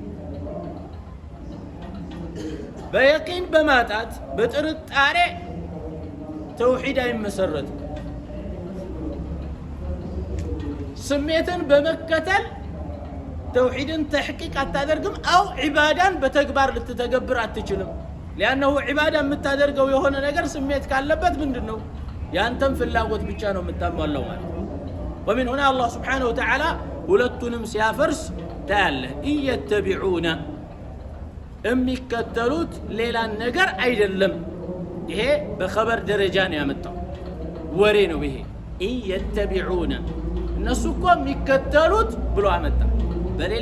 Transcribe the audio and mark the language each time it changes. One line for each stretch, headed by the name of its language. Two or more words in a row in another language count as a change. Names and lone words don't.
Amharic: በየቂን በማጣት በጥርጣሬ ተውሂድ አይመሰረት ስሜትን በመከተል ተውሂድን ተሕቂቅ አታደርግም አው ዒባዳን በተግባር ልትተገብር አትችልም
Arabic: لأنه عبادة
Amharic: የምታደርገው የሆነ ነገር ስሜት ካለበት ምንድነው ያንተን ፍላጎት ብቻ ነው የምታሟላው ማለት
Arabic: ومن هنا الله سبحانه وتعالى
Amharic: ሁለቱንም ሲያፈርስ ታያለ እየተቢዑና የሚከተሉት ሌላ ነገር አይደለም ይሄ በخبر ደረጃ ነው ያመጣው ወሬ ነው ይሄ እየተቢዑና እነሱ እኮ የሚከተሉት ብሎ አመጣ በሌላ